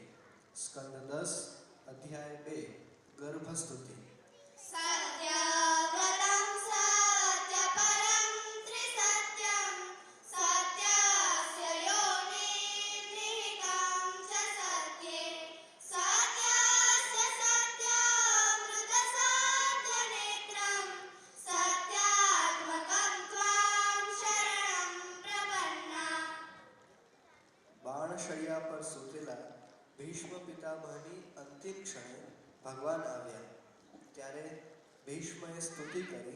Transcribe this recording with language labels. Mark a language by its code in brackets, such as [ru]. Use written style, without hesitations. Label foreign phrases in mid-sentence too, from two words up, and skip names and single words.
[gu] સ્કંદ 10 અધ્યાય 2 ગર્ભ સ્તુતિ. [sa] सत्यव्रतं सत्यपरं त्रिसत्यं सत्यस्य योनिर्निहितं च सत्ये सत्यस्य सत्यामृतसत्यनेत्रं सत्यात्मकं त्वां शरणं प्रपन्ना. [gu] બાણશૈયા પર સૂતેલા ભીષ્મ પિતામહની અંતિમ ક્ષણે ભગવાન આવ્યા ત્યારે ભીષ્મએ સ્તુતિ કરી.